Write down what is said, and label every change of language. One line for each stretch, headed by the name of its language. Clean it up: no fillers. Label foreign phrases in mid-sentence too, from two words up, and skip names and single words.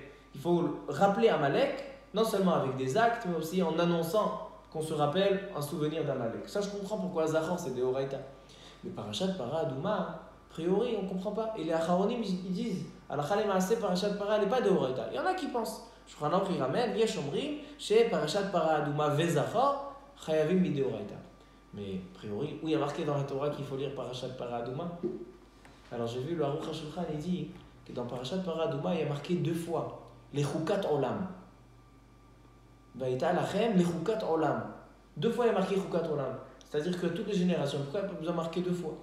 French: Il faut rappeler Amalek, non seulement avec des actes, mais aussi en annonçant qu'on se rappelle un souvenir d'Amalek. Ça, je comprends pourquoi Zachor c'est d'Oraïta. Mais Parashat Para Adouma, a priori, on ne comprend pas. Et les Acharonim, ils disent
Hebrew: הלכה למעשה,
French: Parashat Para, elle n'est pas d'Oraïta. Il y en a qui pensent. Shulchan Aruch il ramène
Hebrew: יש אומרים,
French: chez Parashat Para Adouma Ve Zachor.
Hebrew: חייבים מדאורייתא.
French: Mais a priori, où il y a marqué dans la Torah qu'il faut lire Parashat Paradouma. Alors j'ai vu le Aruch HaShulchan, il dit que dans Parashat Paradouma, il y a marqué 2 fois les
Hebrew: חקת עולם. והיתה לכם לחקת עולם.
French: 2 fois il y a marqué
Hebrew: חקת עולם.
French: C'est-à-dire que toutes les générations, pourquoi il n'y a pas besoin de marquer 2 fois?